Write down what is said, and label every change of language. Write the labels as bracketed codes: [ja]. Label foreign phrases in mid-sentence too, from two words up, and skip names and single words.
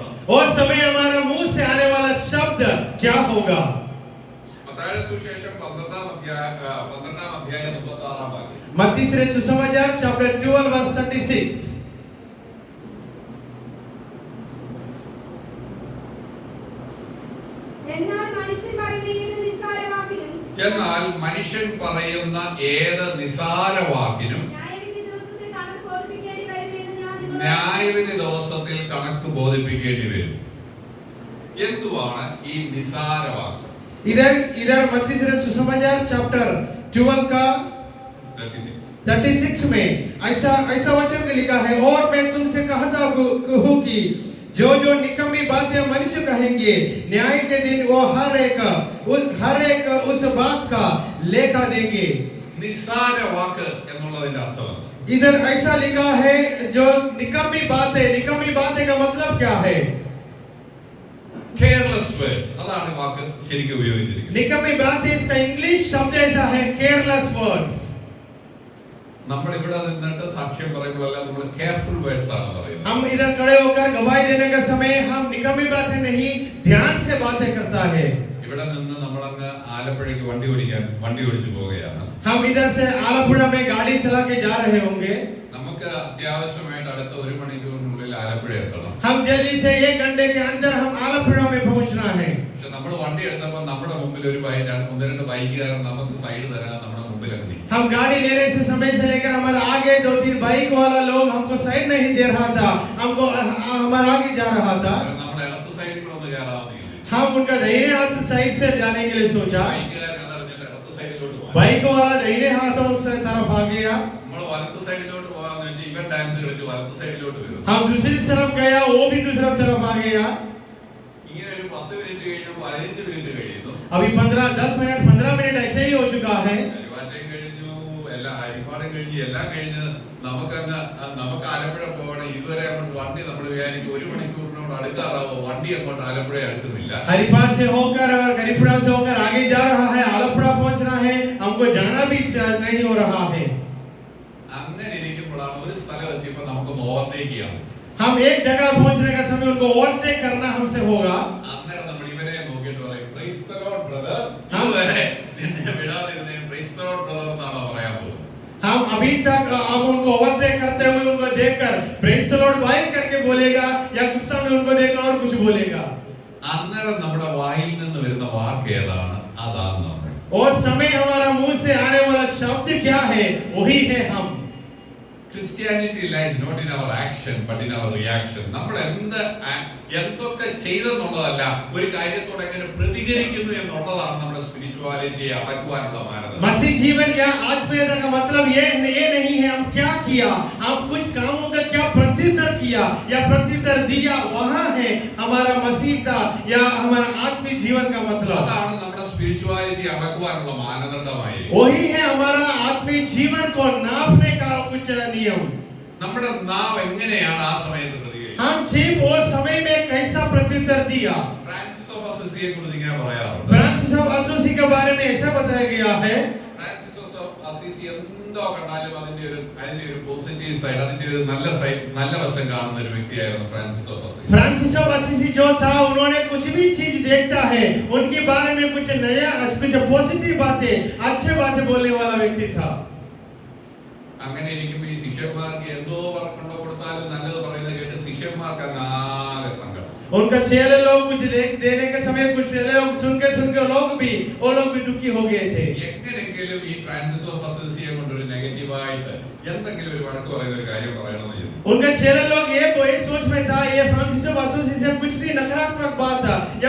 [hi] और समय हमारा मुंह से आने वाला शब्द क्या होगा? [ml] മത്തായിയുടെ സുവിശേഷം 12-ാം അധ്യായം 36-ാം വാക്യം. [hi] मत्ती से सुसमाचार chapter 12 verse 36. [ml] എന്നാൽ മനുഷ്യൻ പറയുന്ന ഏത് നിസാര വാക്കിനും ന്യായവിധി ദിവസത്തിൽ കണക്ക് ബോധിപ്പിക്കേണ്ടി വരും. എന്തുവാണ് ഈ നിസാര വാക്ക്? [hi] इधर मत्ती से सुसमाचार चैप्टर 12 का 36 में ऐसा वचन में लिखा है और मैं तुमसे कहता हूँ कि जो निकम्मी बातें मनुष्य कहेंगे न्याय के दिन वो हर एक उस बात का लेखा देंगे. [ml] നിസാര വാക്ക് എന്നുള്ളതിന്റെ അർത്ഥം [hi] इधर ऐसा लिखा है जो निकम्मी बातें का मतलब क्या है? [en] careless words. [ml] അതാണ് വാക്ക് ശരിക്കും ഉപയോഗിച്ചിരിക്കുന്നത്. [hi] निकम्मी बातें इसका इंग्लिश शब्द ऐसा है [en] careless words. [ml] നമ്മൾ ഇവിടെ നിന്നിട്ട് സാക്ഷ്യം പറയുമ്പോഴല്ല നമ്മൾ [en] careful words [ml] ആണ് പറയുന്നത്. [hi] हम इधर खड़े होकर गवाही देने का समय हम निकम्मी बातें नहीं ध्यान से बातें करता है. [ml] ഇവിടെ നിന്ന് നമ്മൾ അങ്ങ് ആലപ്പുഴയ്ക്ക് വണ്ടി ഓടിച്ചു പോവുകയാണ്. [hi] हम इधर से आलपुरा में गाड़ी चला के जा रहे होंगे. [ml] നമുക്ക് अत्याവശ്യമായിട്ട് അടുത്ത 1 മണിക്കൂറിനുള്ളിൽ ആലപ്പുഴ എത്തണം. [hi] हम जल्दी से 1 घंटे के अंदर हम आलपुरा में पहुंचना है. [ml] പക്ഷെ നമ്മൾ വണ്ടി എടുത്തപ്പോൾ നമ്മുടെ മുമ്പിൽ ഒരു രണ്ട് ബൈക്കുകാരൻ നമുക്ക് സൈഡ് തരാൻ നമ്മുടെ മുമ്പിൽ അങ്ങ് നിൽക്കും. [hi] हम गाड़ी लेने से समय से लेकर हमारे आगे 2-3 बाइक वाला लोग हमको साइड नहीं दे रहा था. हमको हमारे आगे जा रहा था. [ml] നമ്മൾ ഇടത്ത് സൈഡിൽ കൂടെ ഒന്ന് കയറാമെന്ന് വിചാരിച്ചു. [hi] हम उनका दाहिने हाथ साइड से जाने के लिए सोचा. [ml] ബൈക്കുകാരൻ അതറിഞ്ഞിട്ട് ഇടത്ത് സൈഡിലോട്ട് പോയി. [hi] बाइक वाला दाहिने हाथों से तरफ आ गया. [ml] നമ്മൾ വലത്ത് സൈഡിലോട്ട് പോകാന്ന് വെച്ചാൽ ഇവൻ ഡാൻസ് കളിച്ച് വലത്ത് സൈഡിലോട്ട് വരും. [hi] हम दूसरी तरफ गया वो भी दूसरी तरफ आ गया. [ml] ഇങ്ങനെ ഒരു 10 മിനിറ്റ് കഴിഞ്ഞു 15 മിനിറ്റ് കഴിയുന്നു. [hi] अभी 15 मिनट ऐसे ही हो चुका है. [ml] ഹരിപ്പാടും കഴിഞ്ഞ് എല്ലാം കഴിഞ്ഞ് നമുക്ക് ആലപ്പുഴ പോകണം. ഇതുവരെ അങ്ങോട്ട് വണ്ടി നമ്മൾ വിചാരിക്കും 1 മണിക്കൂറിനോട് അടുക്കാറാവോ, വണ്ടി അങ്ങോട്ട് ആലപ്പുഴ അടുക്കുന്നില്ല. [hi] हरिपाड़ से होकर और हरिपुरा से होकर आगे जा रहा है, आलपुरा पहुंचना है, हमको जाना भी नहीं हो रहा है. [ml] അങ്ങനെ ഇരിക്കുമ്പോഴാണ് ഒരു സ്ഥലം എത്തിയപ്പോൾ നമുക്കൊന്ന് ഓവർടേക്ക് ചെയ്യാം. [hi] हम एक जगह पहुंचने का समय उनको ओवरटेक करना हमसे होगा. [ml] അന്നേരം നമ്മൾ ഇവരെ നോക്കിയിട്ട് പറയും [en] Praise the Lord brother. [ml] ഇതുവരെ നിന്നെ വിടാതിരുന്നേ [en] Praise the Lord brother [ml] എന്നാണ് പറയാൻ പോകുന്നത്. [hi] हम अभी तक अब उनको ओवरटेक करते हुए उनको देखकर [en] Praise the Lord [hi] भाई करके बोलेगा या गुस्सा में उनको देखकर और कुछ बोलेगा. [ml] അന്നേരം നമ്മുടെ വായിൽ നിന്ന് വരുന്ന വാക്ക് ഏതാണ്? അതാണ് നമ്മൾ. [hi] और समय हमारा मुंह से आने वाला शब्द क्या है? वही है हम. [en] Christianity lies not in our action but in our reaction. [ml] നമ്മൾ എന്തൊക്കെ ചെയ്തെന്നുള്ളതല്ല, ഒരു കാര്യത്തോട് എങ്ങനെ പ്രതികരിക്കുന്നു എന്നുള്ളതാണ് നമ്മുടെ സ്പിരിച്വാലിറ്റിയെ അടക്കുവാനുള്ള മാനദണ്ഡം. [hi] मसीह जीवन या आत्मीयता का मतलब ये नहीं है हम क्या किया, हम कुछ कामों का क्या प्रत्युत्तर किया या प्रत्युत्तर दिया, वहां है हमारा मसीहता या हमारा आत्मिक जीवन का मतलब. [ml] അതാണ് നമ്മുടെ സ്പിരിച്വാലിറ്റി അടക്കുവാനുള്ള മാനദണ്ഡമായി. [hi] वही है हमारा आत्मिक जीवन को नापने का कुछ नियम. [ml] നമ്മുടെ നാവ് എങ്ങനെയാണ് ആ സമയത്ത് പ്രതികരിക്കുന്നത്? [hi] हम जीव उस समय में कैसा प्रत्युत्तर दिया. [ml] ഫ്രാൻസിസ് ഓഫ് അസിസിയെ കുറിച്ച് ഇങ്ങനെ പറയാറുണ്ട്. [hi] फ्रांसिस ऑफ असीसी के बारे में ऐसा बताया गया है. [ml] ഫ്രാൻസിസ് ഓഫ് അസിസി എന്തോ കണ്ടാലും അതിന്റെ ഒരു [en] positive side, [ml] അതിന്റെ ഒരു നല്ല വശം കാണുന്ന ഒരു വ്യക്തിയായിരുന്നു ഫ്രാൻസിസ് ഓഫ് അസിസി. [hi] फ्रांसिस ऑफ असीसी जो था, उन्होंने कुछ भी चीज देखता है उनके बारे में कुछ नया कुछ पॉजिटिव बातें अच्छे बातें बोलने वाला व्यक्ति था. [ml] അങ്ങനെ ഇരിക്കുമ്പോൾ ഈ ശിഷ്യന്മാർക്ക് എന്തോ കൊണ്ടോ കൊടുത്താലും നല്ലത് പറയുന്നത് കേട്ട് ശിഷ്യന്മാർക്ക് അങ്ങാകെ സങ്കടം. [hi] उनका चेले लोग कुछ देने के समय कुछ चेले लोग सुन के वो लोग भी दुखी हो गए थे. [ml] എങ്ങനെയെങ്കിലും ഈ ഫ്രാൻസിസ് ഓഫ് അസിസിയെ കൊണ്ട് ഒരു നെഗറ്റീവായിട്ട് എന്തെങ്കിലും ഒരു വഴക്ക് പറയുന്ന ഒരു കാര്യം പറയണമെന്ന് ചെയ്തു. [hi] उनका चेले लोग ये सोच में था ये फ्रांसिस ऑफ असीसी से कुछ भी नकारात्मक बात